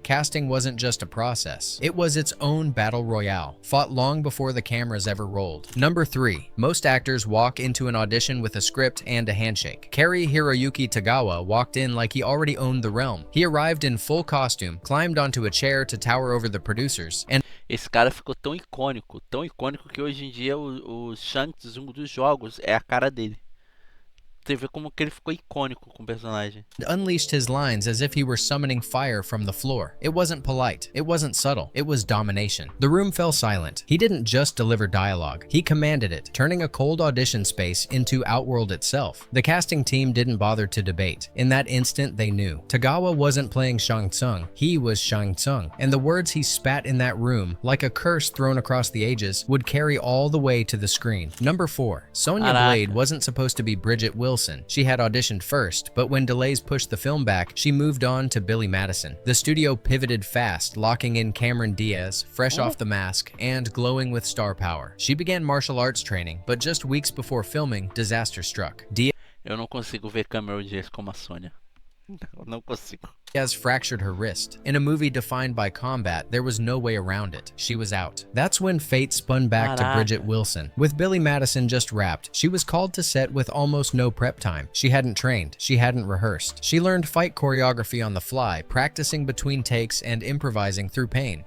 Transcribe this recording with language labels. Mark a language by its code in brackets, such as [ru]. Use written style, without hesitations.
[en] Casting wasn't just a process, it was its own battle royale, fought long before the cameras ever rolled. Number 3. Most actors walk into an audition with a script and a handshake. Cary Hiroyuki Tagawa walked in like he already owned the realm. He arrived in full costume, climbed onto a chair to tower over the producers, and [pt] esse cara ficou tão icônico que hoje em dia o Shang Tsung dos jogos é a cara dele. você vê como que ele ficou icônico com o personagem. [en] Unleashed his lines as if he were summoning fire from the floor. It wasn't polite. It wasn't subtle. It was domination. The room fell silent. He didn't just deliver dialogue. He commanded it, turning a cold audition space into Outworld itself. The casting team didn't bother to debate. In that instant, they knew. Tagawa wasn't playing Shang Tsung. He was Shang Tsung. And the words he spat in that room, like a curse thrown across the ages, would carry all the way to the screen. Number 4. Sonya Blade wasn't supposed to be Bridget Wilson. She had auditioned first, but when delays pushed the film back, she moved on to Billy Madison. The studio pivoted fast, locking in Cameron Diaz, fresh off the mask, and glowing with star power. She began martial arts training, but just weeks before filming, disaster struck. [pt] Eu não consigo ver Cameron Diaz como a Sônia. Eu não consigo. [en] Diaz fractured her wrist. In a movie defined by combat, there was no way around it. She was out. That's when fate spun back to Bridget Wilson. With Billy Madison just wrapped, she was called to set with almost no prep time. She hadn't trained. She hadn't rehearsed. She learned fight choreography on the fly, practicing between takes and improvising through pain.